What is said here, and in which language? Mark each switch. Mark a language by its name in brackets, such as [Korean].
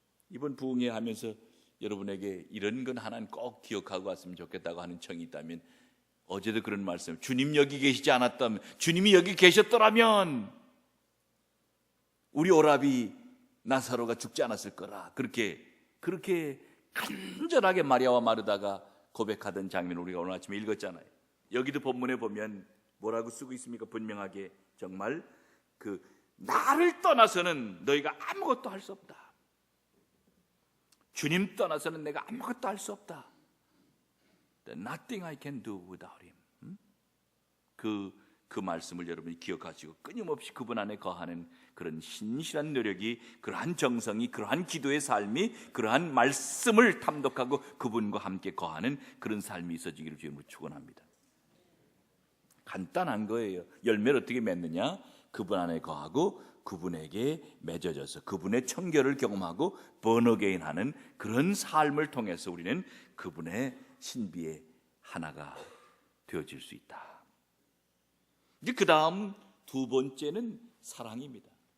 [Korean] 이번 부흥회 하면서 여러분에게 이런 건 하나는 꼭 기억하고 왔으면 좋겠다고 하는 청이 있다면, 어제도 그런 말씀, 주님 여기 계시지 않았다면, 주님이 여기 계셨더라면 우리 오라비 나사로가 죽지 않았을 거라, 그렇게 간절하게 마리아와 마르다가 고백하던 장면을 우리가 오늘 아침에 읽었잖아요. 여기도 본문에 보면 뭐라고 쓰고 있습니까? 분명하게 정말 나를 떠나서는 너희가 아무것도 할 수 없다. 주님 떠나서는 내가 아무것도 할 수 없다. [English] Nothing I can do without him. [Korean] 그 말씀을 여러분이 기억하시고 끊임없이 그분 안에 거하는 그런 신실한 노력이, 그러한 정성이, 그러한 기도의 삶이, 그러한 말씀을 탐독하고 그분과 함께 거하는 그런 삶이 있어지기를 주님으로 축원합니다. 간단한 거예요. 열매를 어떻게 맺느냐? 그분 안에 거하고 그분에게 맺어져서 그분의 청결을 경험하고 번어게인하는 그런 삶을 통해서 우리는 그분의 신비의 하나가 되어질 수 있다. 이제 그 다음 두 번째는 사랑입니다.